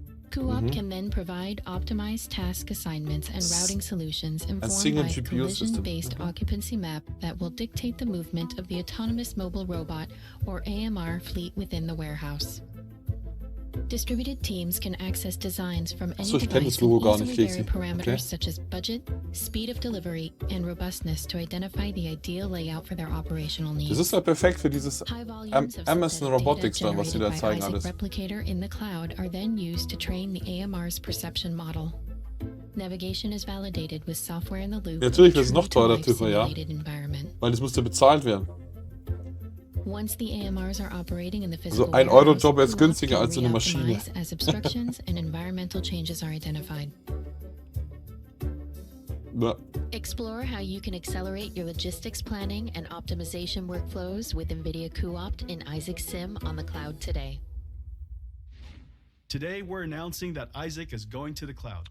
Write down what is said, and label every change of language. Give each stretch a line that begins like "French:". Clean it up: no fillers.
English: Cuopt can then provide optimized task assignments and routing solutions informed by a collision-based occupancy map that will dictate the movement of the autonomous mobile robot or AMR fleet within the warehouse. Distributed teams can access designs from any device and easily vary parameters such as budget, speed of delivery, and robustness to identify the ideal layout for their operational needs.
German: Das ist ja perfekt für dieses Amazon Robotics, was sie da zeigen alles.
English: Replicator in the cloud are then used to train the AMR's perception model. Navigation is validated with software in the loop.
German: Ja, natürlich wird es noch teurer, ja, weil das musste bezahlt werden.
English: Once the AMRs are operating in the
German: Also
English: physical
German: ein Euro-Job ist günstiger als so eine Maschine.
English: as obstructions and environmental changes are identified.
German: Ja.
English: Explore how you can accelerate your logistics planning and optimization workflows with NVIDIA Cuopt in Isaac Sim on the cloud today. Today we're announcing that Isaac is going to the cloud.